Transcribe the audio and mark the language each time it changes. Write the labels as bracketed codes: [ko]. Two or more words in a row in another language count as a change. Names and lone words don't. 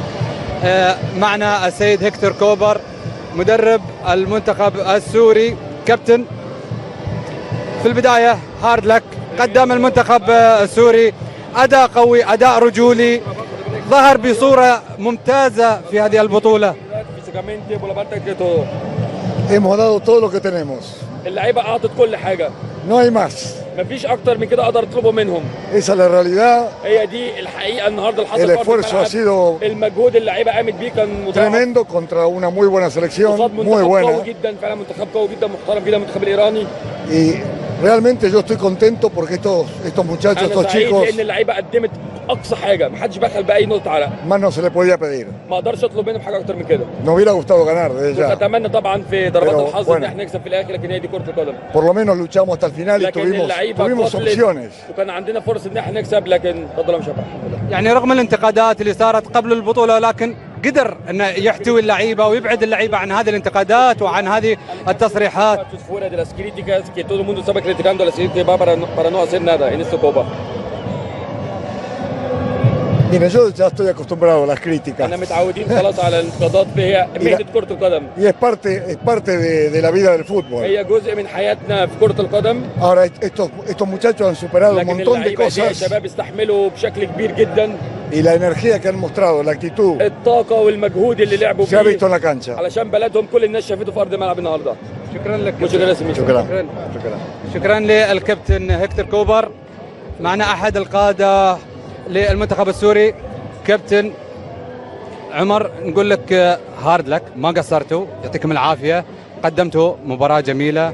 [ar] معنا السيد هيكتور كوبر مدرب المنتخب السوري. كابتن في البداية [en] hard luck, [ar] قدم المنتخب السوري أداء قوي، أداء رجولي، ظهر بصورة ممتازة في هذه البطولة. [es] Hemos dado todo lo que tenemos. [ar] اللعيبة أعطت كل حاجة. [es] No hay más. [ar] مفيش أكتر من كده أقدر أطلبه منهم. [es] Esa es la realidad. [ar] هي دي الحقيقة النهاردة اللي [es] El [ar] حصل. [es] esfuerzo ha sido [ar] المجهود اللي اللعيبة قامت بيه كان [es] tremendo contra una muy buena selección, muy buena. [ar] قوي جدا فعلا، منتخب قوي جدا محترم جدا المنتخب الإيراني. [es] Y realmente yo estoy contento porque estos muchachos, estos chicos, [ar] لأن اللعيبة قدمت أقصى حاجة، محدش بخل بأي نقطة عرق. [es] más no se le podía pedir. [ar] ما أقدرش أطلب منهم حاجة أكتر من كده. [es] Nos hubiera gustado ganar desde ya. [ar] أتمنى طبعا في ضربات الحظ إن احنا نكسب في الآخر، لكن هي دي كرة القدم. [es] Por lo menos luchamos hasta el final y tuvimos opciones. [ar] وكان عندنا فرص إن احنا نكسب، لكن فضل مش الحمد لله. يعني رغم الانتقادات اللي صارت قبل البطولة، لكن قدر انه يحتوي اللعيبه ويبعد اللعيبه عن هذه الانتقادات وعن هذه التصريحات. [es] Mira, yo ya estoy acostumbrado a las críticas. [ar] احنا متعودين خلاص على الانتقادات، هي مهنة كرة القدم. [es] Y es parte de la vida del fútbol. [ar] هي جزء من حياتنا في كرة القدم. [es] Ahora estos muchachos han superado un montón de cosas. [ar] الشباب استحملوا بشكل كبير جدا. [es] Y la energía que han mostrado, la actitud. [ar] الطاقة والمجهود اللي لعبوا [es] Se ha visto en la cancha. [ar] علشان بلدهم، كل الناس شافته في أرض الملعب النهارده. شكرا لك. شكرا للكابتن هيكتور كوبر. معنا أحد القادة للمنتخب السوري كابتن عمر. نقول لك [en] hard luck, [ar] ما قصرتوا، يعطيكم العافية، قدمتوا مباراة جميلة.